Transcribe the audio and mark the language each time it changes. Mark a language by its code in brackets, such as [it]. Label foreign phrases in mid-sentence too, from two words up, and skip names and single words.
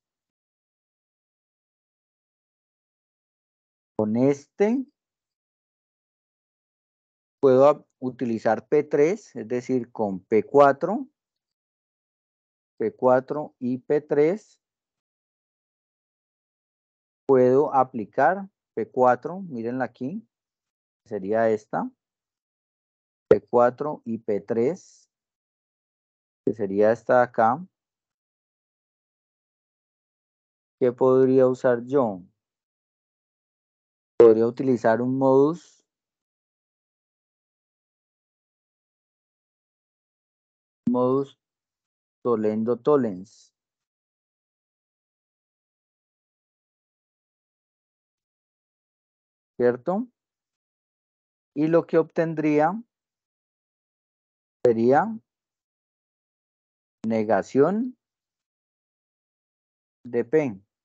[es] con este, puedo utilizar P3, es decir, con P4 y P3, puedo aplicar P4, mírenla aquí, sería esta, P4 y P3, que sería esta de acá. ¿Qué podría usar yo? Podría utilizar un [la] modus tollendo tollens. [es] ¿Cierto? Y lo que obtendría sería negación de P.